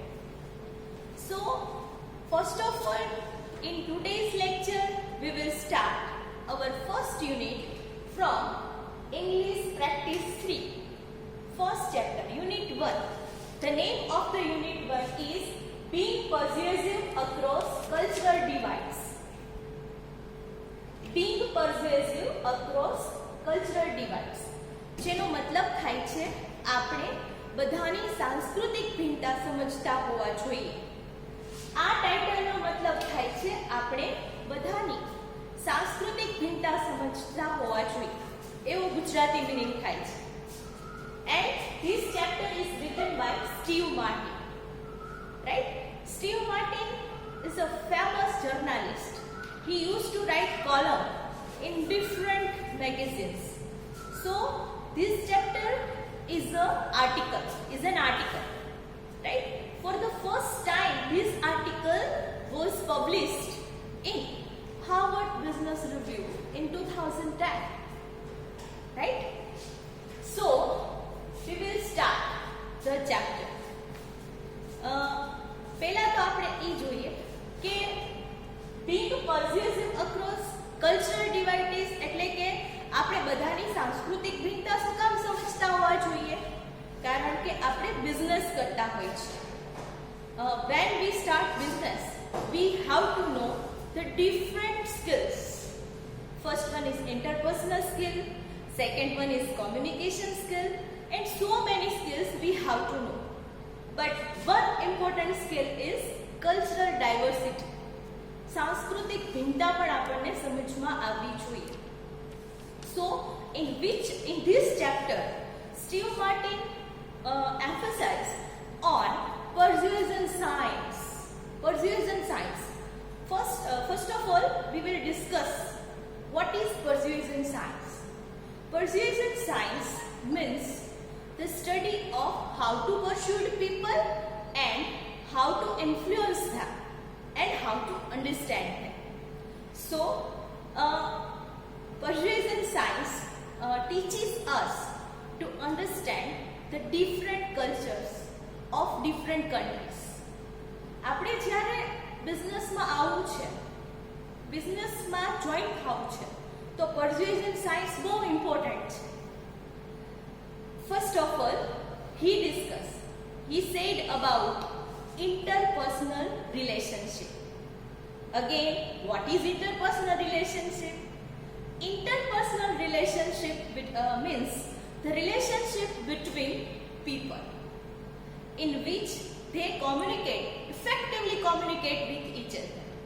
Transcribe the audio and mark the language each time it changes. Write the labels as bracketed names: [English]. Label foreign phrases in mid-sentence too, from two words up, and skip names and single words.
[English] So, first of all, in today's lecture, we will start our first unit from English Practice 3. First chapter, Unit 1. The name of the Unit 1 is Being Persuasive Across Cultural Divides. Being persuasive across cultural divides. [Gujarati] જેનો મતલબ થાય છે આપણે બધાની સાંસ્કૃતિક ભિન્નતા સમજતા હોવા જોઈએ. આ ટાઇટલનો મતલબ થાય છે આપણે બધાની સાંસ્કૃતિક ભિન્નતા સમજતા હોવા જોઈએ. એવો ગુજરાતી મીનિંગ થાય છે. [English] And this chapter is written by Steve Martin. Right? Steve Martin is a famous journalist. He used to write column in different magazines. So this chapter is an article, right? For the first time, this article was published in Harvard Business Review in 2010, right? So we will start the chapter. [Gujarati] પહેલા તો આપણે એ જોઈએ કે [English] being persuasive across cultural divides [Gujarati] એટલે કે આપણે બધાની સાંસ્કૃતિક ભિન્નતા શું કામ સમજતા હોવા જોઈએ? કારણ કે આપણે બિઝનેસ કરતા હોય છે. [English] When we start business, we have to know the different skills. First one is interpersonal skill, second one is communication skill, and so many skills we have to know. But one important skill is cultural diversity. [Gujarati] સાંસ્કૃતિક ભિન્નતા પણ આપણને સમજમાં આવવી જોઈએ. [English] So, in this chapter, Steve Martin emphasized on persuasion science. Persuasion science. First of all, we will discuss what is persuasion science. Persuasion science means the study of how to persuade people and how to influence them and how to understand them. So, persuasion science teaches us to understand the different cultures of different countries. [Gujarati] આપણે જ્યારે બિઝનેસમાં આવવું છે, બિઝનેસમાં જોઈન થવું છે, તો [English] persuasion science [Gujarati] બહુ ઇમ્પોર્ટન્ટ છે. [English] First of all, he said about interpersonal relationship. Again, what is interpersonal relationship? Interpersonal relationship means the relationship between people in which they effectively communicate with each other.